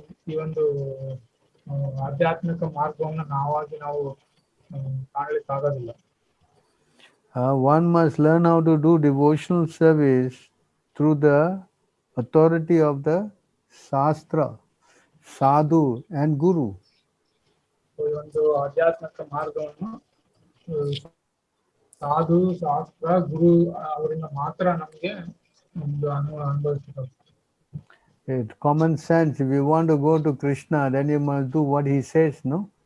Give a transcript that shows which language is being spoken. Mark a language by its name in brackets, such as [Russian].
[Kannada] ಈ ಒಂದು ಆಧ್ಯಾತ್ಮಿಕ ಮಾರ್ಗವನ್ನು ನಾವಾಗಿ ನಾವು ಕಾಣಲಿಕ್ಕೆ ಆಗೋದಿಲ್ಲ. [English] One must learn how to do devotional service through the authority of the Shastra, Sadhu and Guru. [Kannada] ಈ ಒಂದು ಆಧ್ಯಾತ್ಮಿಕ ಮಾರ್ಗವನ್ನು ಸಾಧು ಶಾಸ್ತ್ರ ಗುರು ಅವರಿಂದ ಮಾತ್ರ ನಮಗೆ ಒಂದು ಅನುಭವಿಸಬೇಕು. [English] Common sense, if you want to go to Krishna, then you must do what he says, no?